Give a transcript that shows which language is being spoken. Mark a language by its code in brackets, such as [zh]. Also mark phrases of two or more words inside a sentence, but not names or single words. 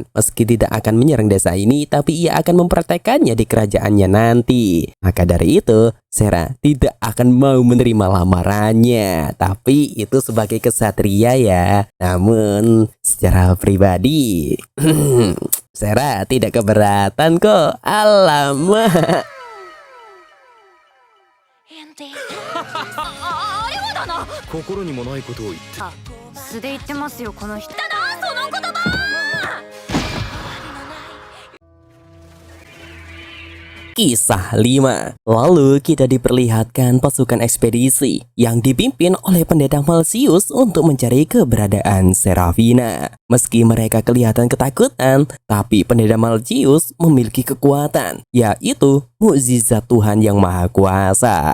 [id] Meski tidak akan menyerang desa ini, tapi ia akan mempraktekannya di kerajaannya nanti. Maka dari itu, Sera tidak akan mau menerima lamarannya. Tapi itu sebagai kesatria ya. Namun secara pribadi Sera tidak keberatan kok. Alamak. [ja] 心にもないことを言って素で言ってますよこの人。だなその言葉。 [id] Kisah 5. Lalu kita diperlihatkan pasukan ekspedisi yang dipimpin oleh pendeta Malsius untuk mencari keberadaan Serafina. Meski mereka kelihatan ketakutan, tapi pendeta Malsius memiliki kekuatan, yaitu mukjizat Tuhan yang Maha Kuasa.